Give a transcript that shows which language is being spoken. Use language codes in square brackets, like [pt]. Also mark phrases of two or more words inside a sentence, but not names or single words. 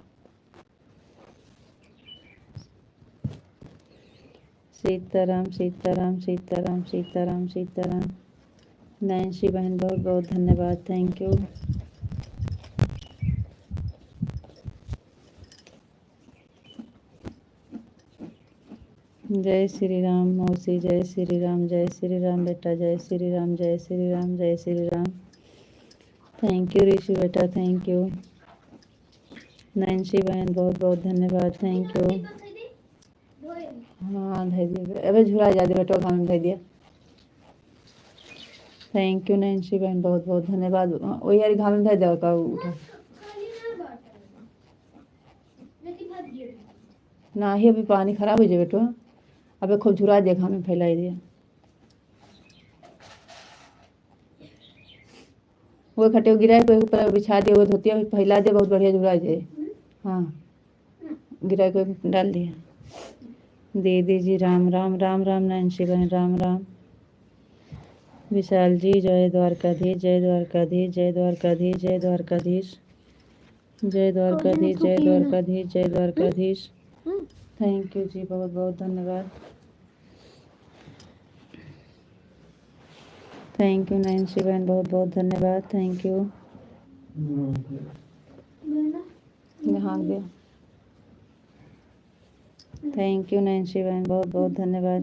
[hi] सीताराम सीताराम सीताराम सीताराम सीताराम। नैन्सी बहन बहुत बहुत धन्यवाद। [en] Thank you. [hi] जय श्री राम मौसी जय श्री राम बेटा जय श्री राम जय श्री राम जय श्री राम। [en] Thank you [hi] ऋषि बेटा [en] Thank you. [hi] नैन्सी बहन बहुत बहुत धन्यवाद। [en] Thank you. [hi] हाँ धै दिए अबे झुरा जा दे बेटा घाम धै दिया। [en] Thank you [hi] नैन्सी बहन बहुत बहुत धन्यवाद। वही यार घाम धै दे का उठा ना ही अभी पानी खराब हो जाए बेटो। अबे खूब झुरा दिया घाम में फैलाई दिया। वो खटे गिरा के ऊपर बिछा दिया वो धोतिया फैला दिया बहुत बढ़िया झुरा जाए। हाँ गिरा के डाल दिया। दीदी जी राम राम राम राम। नैन्सी बहन राम राम। विशाल जी जय द्वारकाधीश जय द्वारकाधीश जय द्वारकाधीश जय द्वारकाधीश जय द्वारकाधीश जय द्वारकाधीश जय द्वारकाधीश। [en] Thank you [hi] जी, बहुत बहुत धन्यवाद। [en] Thank you [hi] नैन्सी बहन बहुत बहुत धन्यवाद। [en] Thank you. [hi] नहा गया। [en] Thank you [hi] नैन्सी बहन बहुत बहुत धन्यवाद।